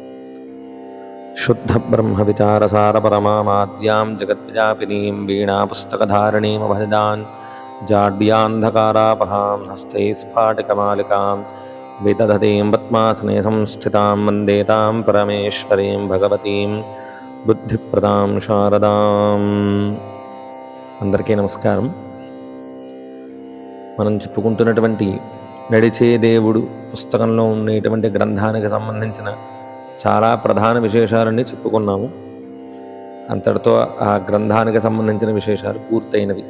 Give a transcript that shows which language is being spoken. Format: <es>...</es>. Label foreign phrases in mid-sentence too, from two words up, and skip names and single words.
<sa>शुद्धब्रह्मविचारसारपरमामाद्यां जगद्व्यापिनीं वीणापुस्तकधारिणीमभजदान् जाड्यान्धकारापहां हस्तैः स्फाटिकमालिकां विदधतीं पद्मासने संस्थितां वन्दे तां परमेश्वरीं भगवतीं बुद्धिप्रदां शारदाम्।</sa> <te>అందరికీ నమస్కారం. మనం చెప్పుకుంటున్నటువంటి నడిచే దేవుడు పుస్తకంలో ఉండేటువంటి గ్రంథానికి సంబంధించిన చాలా ప్రధాన విశేషాలన్నీ చెప్పుకున్నాము. అంతటితో ఆ గ్రంథానికి సంబంధించిన విశేషాలు పూర్తయినవి.</te>